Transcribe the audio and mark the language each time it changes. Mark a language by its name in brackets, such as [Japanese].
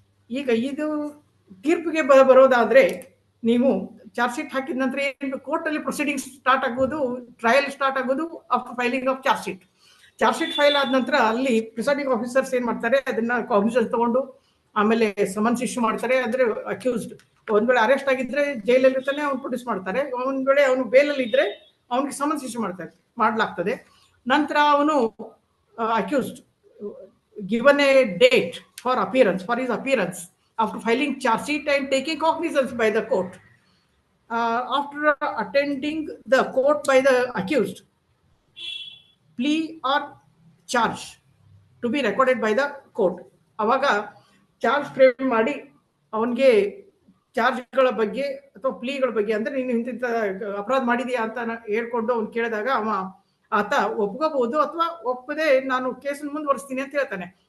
[Kannada] ಈಗ ಇದು ತೀರ್ಪಿಗೆ ಬರೋದಾದ್ರೆ ನೀವು ಚಾರ್ಜ್ ಶೀಟ್ ಹಾಕಿದ ನಂತರ ಏನು ಕೋರ್ಟ್ ಅಲ್ಲಿ ಪ್ರೊಸೀಡಿಂಗ್ಸ್ ಸ್ಟಾರ್ಟ್ ಆಗ್ಬೋದು, ಟ್ರಯಲ್ ಸ್ಟಾರ್ಟ್ ಆಗೋದು [English] After filing of charge sheet. [Kannada] Charge sheet file ಆದ ನಂತರ ಅಲ್ಲಿ ಪ್ರಿಸೈಡಿಂಗ್ ಆಫೀಸರ್ಸ್ ಏನ್ ಮಾಡ್ತಾರೆ, ಅದನ್ನ ಕಾಗ್ನಿಷನ್ ತಗೊಂಡು ಆಮೇಲೆ ಸಮನ್ಸ್ ಇಶ್ಯೂ ಮಾಡ್ತಾರೆ. ಅಂದ್ರೆ ಅಕ್ಯೂಸ್ಡ್ ಒಂದ್ ವೇಳೆ ಅರೆಸ್ಟ್ ಆಗಿದ್ರೆ ಜೈಲಲ್ಲಿ ಇರ್ತಾನೆ, ಅವ್ನು ಪ್ರೊಡ್ಯೂಸ್ ಮಾಡ್ತಾರೆ. ಒಂದ್ ವೇಳೆ ಅವನು ಬೇಲಲ್ಲಿ ಇದ್ರೆ ಅವನಿಗೆ ಸಮನ್ಸ್ ಇಶ್ಯೂ ಮಾಡಲಾಗ್ತದೆ. ನಂತರ ಅವನು [English] Accused given a date for his appearance after filing charge sheet and taking cognizance by the court. After attending the court by the accused, plea or charge to be recorded by the court. [Kannada] ಅವಾಗ charge frame ಮಾಡಿ ಅವನಿಗೆ ಚಾರ್ಜ್ಗಳ ಬಗ್ಗೆ ಅಥವಾ ಪ್ಲೀಗಳ ಬಗ್ಗೆ, ಅಂದ್ರೆ ನೀನು ಇಂಥ ಅಪರಾಧ ಮಾಡಿದೀಯಾ ಅಂತ ಹೇಳ್ಕೊಂಡು ಅವ್ನು ಕೇಳಿದಾಗ ಆತ ಒಪ್ಕೋಬಹುದು ಅಥವಾ ಒಪ್ಪದೆ ನಾನು ಕೇಸನ್ನು ಮುಂದುವರಿಸ್ತೀನಿ ಅಂತ ಹೇಳ್ತಾನೆ.